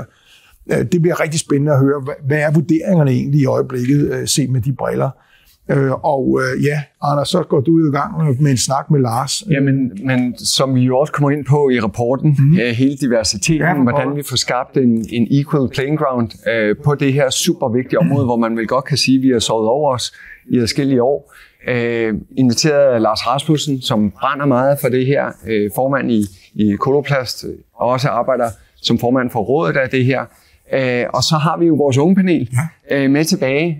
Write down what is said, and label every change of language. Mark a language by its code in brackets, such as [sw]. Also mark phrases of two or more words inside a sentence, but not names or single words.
[da] Det bliver rigtig spændende at høre, hvad er vurderingerne egentlig i øjeblikket, set med de briller. Anders, så går du i gang med en snak med Lars. Men som vi jo også kommer ind på i rapporten, hele diversiteten, hvordan vi får skabt en [en] equal playing ground [da] på det her super vigtige område, hvor man vel godt kan sige, at vi har sovet over os i adskillige år. Inviteret Lars Rasmussen, som brænder meget for det her, formand i Coloplast, og også arbejder som formand for rådet af det her. Og så har vi jo vores unge panel med tilbage.